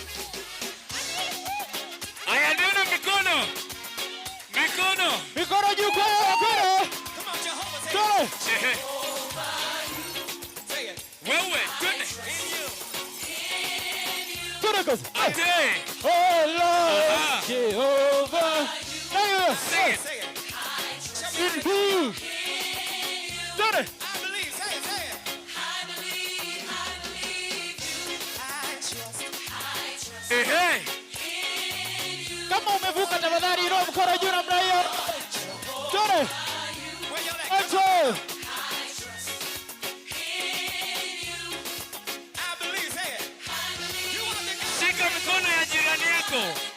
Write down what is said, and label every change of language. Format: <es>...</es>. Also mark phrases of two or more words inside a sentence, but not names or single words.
<sw>Aya neno mikono. Mikono juu kwa mikono. Tore. Ehe. Wewe, twende. Tore kazi. Ate.</sw> <en>Oh Lord Jehovah. Sing it. In who?</en> <sw>Tore. Ehe. Kama umevuka tafadhali inua mkono juu namna hiyo. Tore. Anzo. Shika mikono ya jirani yako.</sw>